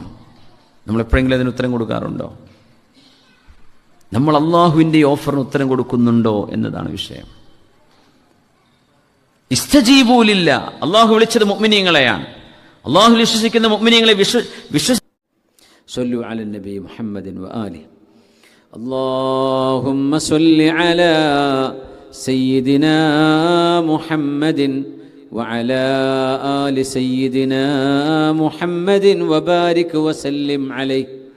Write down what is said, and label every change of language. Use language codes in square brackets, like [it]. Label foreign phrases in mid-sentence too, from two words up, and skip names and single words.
[ml] നമ്മൾ എപ്പോഴെങ്കിലും അതിന് ഉത്തരം കൊടുക്കാറുണ്ടോ? നമ്മൾ അള്ളാഹുവിൻ്റെ ഓഫറിന് ഉത്തരം കൊടുക്കുന്നുണ്ടോ എന്നതാണ് വിഷയം. [ar] استجيبوا لله, [ml] അള്ളാഹു വിളിച്ചത് മുഅ്മിനീങ്ങളെയാണ്. അള്ളാഹു വിശ്വസിക്കുന്ന മുഅ്മിനീങ്ങളെ [ar] صلوا على النبي محمد وآله. اللهم صل على سيدنا محمد وعلى آل سيدنا محمد وبارك وسلم عليه